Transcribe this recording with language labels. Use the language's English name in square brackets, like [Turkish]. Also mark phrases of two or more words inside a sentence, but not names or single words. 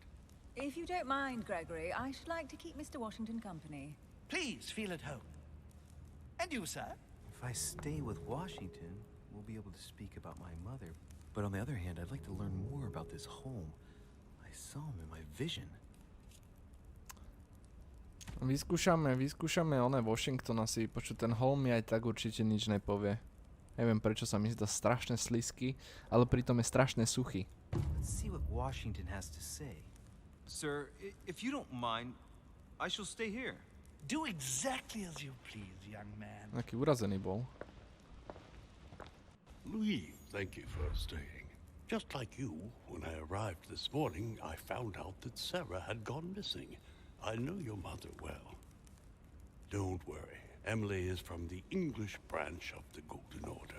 [English] If you don't mind, Gregory, I should like to keep Mr. Washington company. Please feel at home. And you, sir? If I stay with Washington, we'll be able to speak about my mother. But on the other hand, I'd like to learn more about this home. I saw him in my vision. [Slovak] Vyskúšame oné Washingtona si vypočuť. Ten Holm mi aj tak určite nič nepovie. Neviem, prečo sa mi zdá strašne slizký, ale pritom je strašne suchý. [English] Let's see what Washington has to say. Sir, if you don't mind, I shall stay here. Do exactly as you please, young man. [Slovak] Aký urazený bol. [English] Louis, thank you for staying. Just like you, when I arrived this morning, I found out that Sarah had gone missing. I know your mother well. Don't worry. Emily is from the English branch of the Golden Order.